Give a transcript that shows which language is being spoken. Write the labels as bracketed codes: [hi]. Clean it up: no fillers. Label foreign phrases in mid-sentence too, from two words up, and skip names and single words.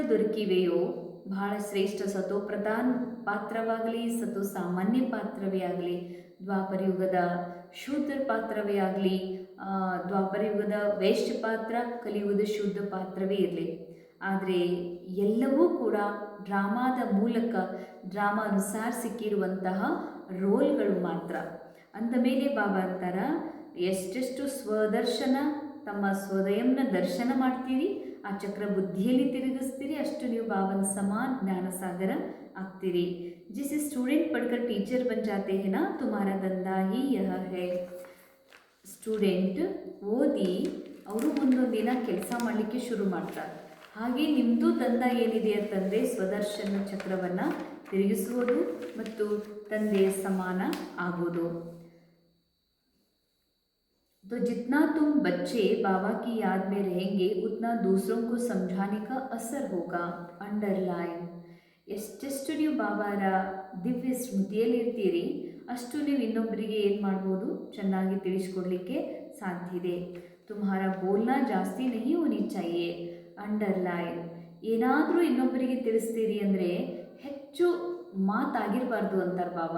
[kn] ದೊರಕಿವೆಯೋ, ಬಹಳ ಶ್ರೇಷ್ಠ ಸತೋಪ್ರಧಾನ್ ಪಾತ್ರವಾಗಲಿ, ಸತೋ ಸಾಮಾನ್ಯ ಪಾತ್ರವೇ ಆಗಲಿ, ದ್ವಾಪರಯುಗದ ಶೂದ್ರ ಪಾತ್ರವೇ ಆಗಲಿ, ದ್ವಾಪರಯುಗದ ವೈಶ್ಯ ಪಾತ್ರ, ಕಲಿಯುಗದ ಶುದ್ಧ ಪಾತ್ರವೇ ಇರಲಿ, ಆದರೆ ಎಲ್ಲವೂ ಕೂಡ ಡ್ರಾಮಾದ ಮೂಲಕ ಡ್ರಾಮಾ ಅನುಸಾರ ಸಿಕ್ಕಿರುವಂತಹ ರೋಲ್ಗಳು ಮಾತ್ರ. ಅಂದ ಮೇಲೆ ಬಾಬಾ ಅಂತಾರ, ಎಷ್ಟೆಷ್ಟು ಸ್ವದರ್ಶನ ತಮ್ಮ ಸ್ವಯಂನ ದರ್ಶನ ಮಾಡ್ತೀರಿ, ಆ ಚಕ್ರ ಬುದ್ಧಿಯಲ್ಲಿ ತಿರುಗಿಸ್ತೀರಿ, ಅಷ್ಟು ನೀವು ಬಾಬನ ಸಮಾನ ಜ್ಞಾನ ಸಾಗರ ಆಗ್ತೀರಿ. [hi] जिसे स्टूडेंट पढ़कर टीचर बन जाते हैं ना, तुम्हारा धंधा ही यह है. [kn] ಸ್ಟೂಡೆಂಟ್ ಓದಿ ಅವರು ಮುಂದೊಂದು ದಿನ ಕೆಲಸ ಮಾಡಲಿಕ್ಕೆ ಶುರು ಮಾಡ್ತಾರೆ. ಹಾಗೆ ನಿಮ್ಮದು ದಂಧ ಏನಿದೆ ಅಂತಂದರೆ ಸ್ವದರ್ಶನ ಚಕ್ರವನ್ನು ತಿರುಗಿಸುವುದು ಮತ್ತು ತಂದೆಯ ಸಮಾನ ಆಗೋದು. [hi] तो जितना तुम बच्चे बाबा की याद में रहेंगे उतना दूसरों को समझाने का असर होगा. अंडरलाइन. [kn] ಎಷ್ಟೆಷ್ಟು ನೀವು ಬಾಬಾರ ದಿವ್ಯ ಸ್ಮೃತಿಯಲ್ಲಿರ್ತೀರಿ ಅಷ್ಟು ನೀವು ಇನ್ನೊಬ್ಬರಿಗೆ ಏನು ಮಾಡ್ಬೋದು? ಚೆನ್ನಾಗಿ ತಿಳಿಸ್ಕೊಡ್ಲಿಕ್ಕೆ ಸಾಧ್ಯ ಇದೆ. [hi] तुम्हारा बोलना ज्यादा नहीं होनी चाहिए. [kn] ಅಂಡರ್ಲೈನ್. ಏನಾದರೂ ಇನ್ನೊಬ್ಬರಿಗೆ ತಿಳಿಸ್ತೀರಿ ಅಂದರೆ ಹೆಚ್ಚು ಮಾತಾಗಿರಬಾರ್ದು ಅಂತಾರೆ ಬಾಬಾ.